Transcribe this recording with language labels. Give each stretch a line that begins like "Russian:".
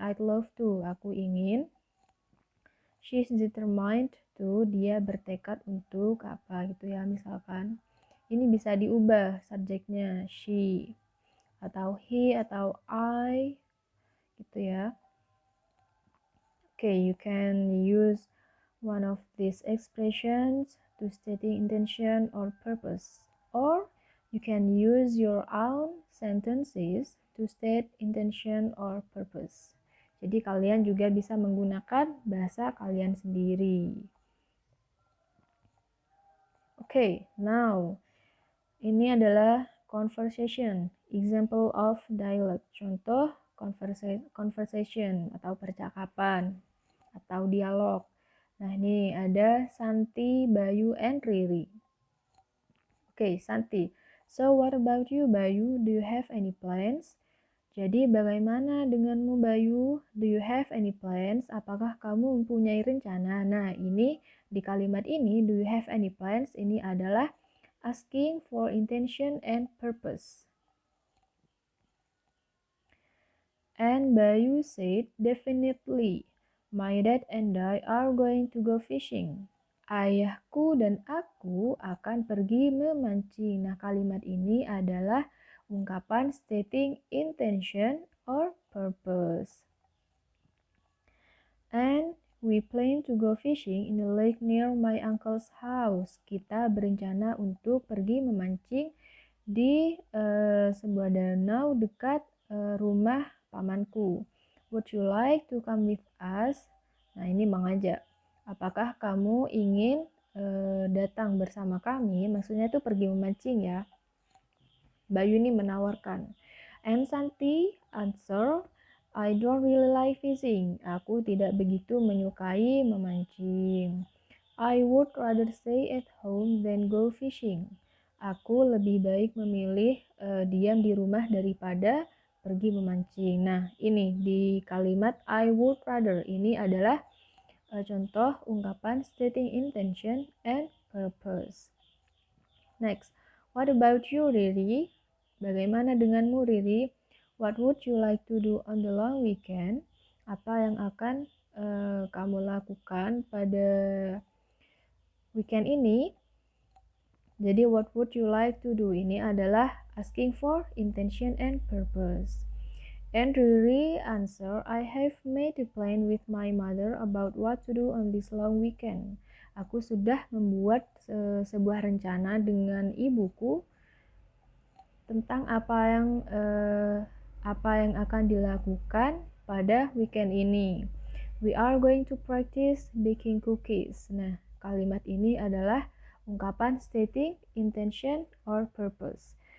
English: I'd love to,
Indonesian: aku ingin.
English: She's determined to,
Indonesian: dia bertekad untuk apa gitu ya, misalkan. Ini bisa diubah subjeknya she atau he atau I gitu ya.
English: Okay, you can use one of these expressions to stating intention or purpose, or you can use your own sentences to state intention or purpose.
Indonesian: Jadi kalian juga bisa menggunakan bahasa kalian sendiri.
English: Okay, now
Indonesian: ini adalah conversation,
English: example of dialogue,
Indonesian: contoh conversation atau percakapan atau dialog. Nah, ini ada Santi, Bayu,
English: and Riri. Okay, Santi. So, what about you, Bayu? Do you have any plans?
Indonesian: Jadi, bagaimana denganmu, Bayu?
English: Do you have any plans?
Indonesian: Apakah kamu mempunyai rencana? Nah, ini di kalimat ini,
English: do you have any plans?
Indonesian: Ini adalah
English: asking for intention and purpose. And Bayu said, definitely. My dad and I are going to go fishing.
Indonesian: Ayahku dan aku akan pergi memancing. Nah, kalimat ini adalah ungkapan
English: stating intention or purpose. And we plan to go fishing in the lake near my uncle's house.
Indonesian: Kita berencana untuk pergi memancing di sebuah danau dekat rumah pamanku.
English: Would you like to come with us?
Indonesian: Nah, ini mengajak. Apakah kamu ingin datang bersama kami? Maksudnya itu pergi memancing ya. Bayu ini menawarkan.
English: And Santi answer, I don't really like fishing.
Indonesian: Aku tidak begitu menyukai memancing.
English: I would rather stay at home than go fishing.
Indonesian: Aku lebih baik memilih diam di rumah daripada pergi memancing. Nah, ini di kalimat
English: I would rather
Indonesian: ini adalah contoh ungkapan
English: stating intention and purpose. Next, what about you, Riri?
Indonesian: Bagaimana denganmu, Riri?
English: What would you like to do on the long weekend?
Indonesian: Apa yang akan kamu lakukan pada weekend ini? Jadi,
English: what would you like to do?
Indonesian: Ini adalah
English: asking for intention and purpose. And Riri answer, I have made a plan with my mother about what to do on this long weekend.
Indonesian: Aku sudah membuat sebuah rencana dengan ibuku tentang apa yang akan dilakukan pada weekend ini.
English: We are going to practice baking cookies.
Indonesian: Nah, kalimat ini adalah ungkapan
English: stating intention or purpose.